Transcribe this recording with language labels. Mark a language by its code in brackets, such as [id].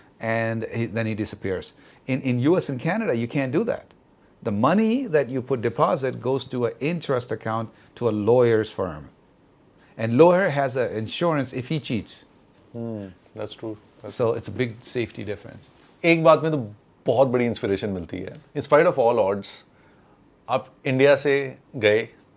[en] And then he disappears. In US and Canada, you can't do that. The money that you put deposit goes to an interest account to a lawyer's firm. And lawyer has an insurance if he cheats. That's true. So it's a big safety difference. [hi] एक बात में तो बहुत बड़ी inspiration मिलती है. [en] In spite of all odds, [hi] आप India से गए.